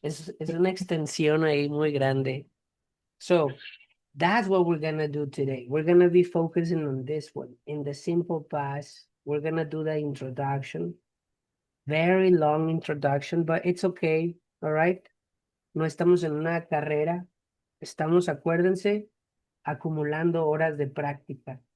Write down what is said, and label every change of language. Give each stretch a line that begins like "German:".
Spanish: Es una extensión ahí muy grande.
English: So, that's what we're going to do today. We're going to be focusing on this one. In the simple past, we're going to do the introduction. Very long introduction, but it's okay, all right?
Spanish: No estamos en una carrera. Estamos, acuérdense, acumulando horas de práctica.